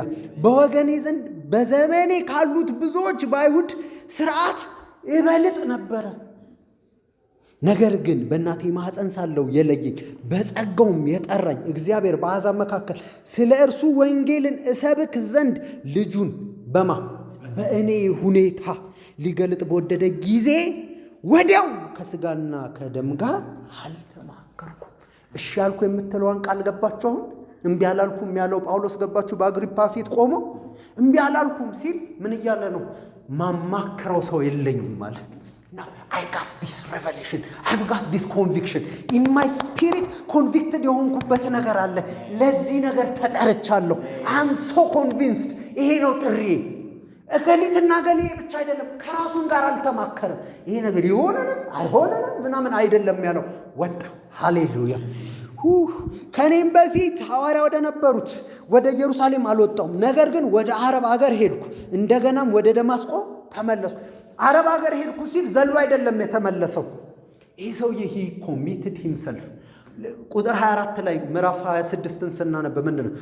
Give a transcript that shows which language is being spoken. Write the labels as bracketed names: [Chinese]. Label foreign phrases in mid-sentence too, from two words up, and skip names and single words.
[Amharic] በወገኔ ዘንድ በዘመኔ ካሉት ብዙዎች በአይሁድ ሥርዓት ይበልጥ ነበረ። ነገር ግን በእናቴ ማኅፀን ሳለሁ የለየኝ በጸጋውም የጠራኝ እግዚአብሔር በአሕዛብ መካከል ስለ እርሱ ወንጌልን እሰብክ ዘንድ ልጁን በእኔ ሁኔታ ሊገልጥ በወደደ ጊዜ ወዲያው ከሥጋና ከደም ጋር አልተማከርኩም። እሺ ያልኩ የምትለዋን ቃል ገባችሁ? አሁን እምቢ አላልኩም ያለው ጳውሎስ ገባችሁ? በአግሪፓ ፊት ቆሞ እምቢ አላልኩም ሲል ምን እያለ ነው? ማማክረው ሰው የለኝም ማለት [English] I got this revelation, I've got this conviction in my spirit. [Amharic] ኮንቪክትድ የሆንኩበት ነገር አለ። ለዚህ ነገር ተጠርቻለሁ። [English] I'm so convinced። [Amharic] ይሄ ነው ጥሪ። እገሊትና ገሌ ብቻ አይደለም፣ ከራሱን ጋር አልተማከረም። ይሄ ነገር ይሆነንም አይሆነንም ምናምን አይደለም ያለው። ወጣ። ሃሌሉያ። ከኔም በፊት ሐዋርያ ወደ ነበሩት ወደ ኢየሩሳሌም አልወጣሁም፣ ነገር ግን ወደ አረብ አገር ሄድኩ፣ እንደገናም ወደ ደማስቆ ተመለስኩ። አረብ ሀገር ሄድኩ ሲል ዘሎ አይደለም የተመለሰው። ይህ ሰውዬ [English] he committed himself። [Amharic] ቁጥር 24 ላይ ምዕራፍ 26ን ስናነብ ምንድን ነው?